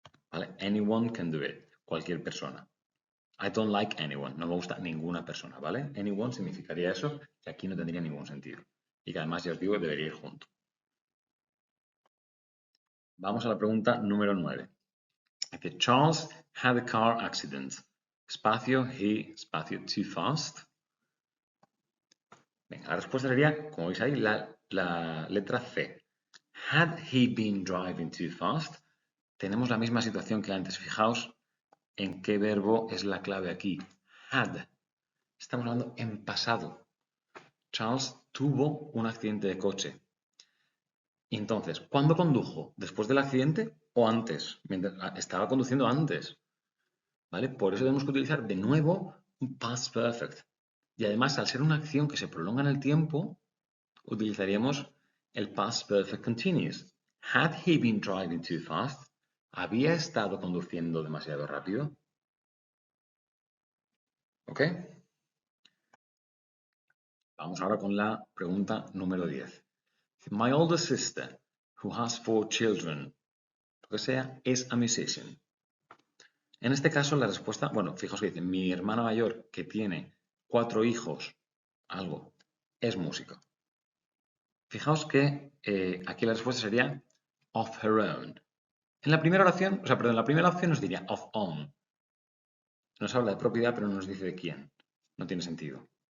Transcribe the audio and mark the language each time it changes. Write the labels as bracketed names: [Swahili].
[Spanish] ¿Vale? [English] Anyone can do it. [Spanish] Cualquier persona. [English] I don't like anyone. [Spanish] No me gusta ninguna persona, ¿vale? Anyone significaría eso, que aquí no tendría ningún sentido. Y que además, ya os digo, debería ir junto. Vamos a la pregunta número 9. Dice, [English] Charles had a car accident. Espacio, he, espacio, too fast. [Spanish] Venga, la respuesta sería, como veis ahí, la letra C. [English] Had he been driving too fast? [Spanish] Tenemos la misma situación que antes. Fijaos en qué verbo es la clave aquí. Had. Estamos hablando en pasado. Charles tuvo un accidente de coche. Y entonces, ¿cuándo condujo? ¿Después del accidente o antes? Estaba conduciendo antes. ¿Vale? Por eso tenemos que utilizar de nuevo un past perfect. Y además, al ser una acción que se prolonga en el tiempo, utilizaríamos el past perfect continuous. [English] Had he been driving too fast? [Spanish] ¿Había estado conduciendo demasiado rápido? [English] ¿Ok? [Spanish] Vamos ahora con la pregunta número 10. [English] My older sister, who has 4 children, [Spanish] lo que sea, [English] is a musician. [Spanish] En este caso, la respuesta, bueno, fijaos que dice, mi hermana mayor, que tiene 4 hijos, algo, es músico. Fijaos que aquí la respuesta sería of her own. En la primera oración, o sea, perdón, en la primera opción nos diría of own. Nos habla de propiedad, pero no nos dice de quién. No tiene sentido.